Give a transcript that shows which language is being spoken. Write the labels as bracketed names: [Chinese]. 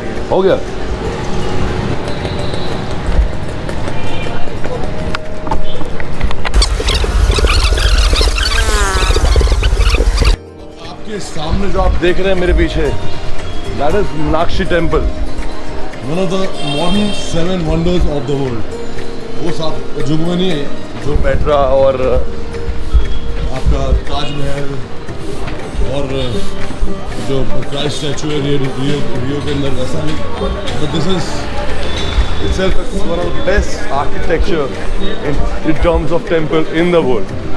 [Hindi] हो गया? आपके सामने जो आप देख रहे हैं मेरे पीछे, [English] that is [Hindi] Meenakshi temple, [English] one of the modern 7 wonders of the world। [Hindi] वो सात जुग में नहीं है जो पेट्रा और आपका ताजमहल और जो क्राइस्ट स्टैचू है रियो के अंदर, वैसा नहीं, [English] but this is itself one of the best architecture in terms of temple in the world।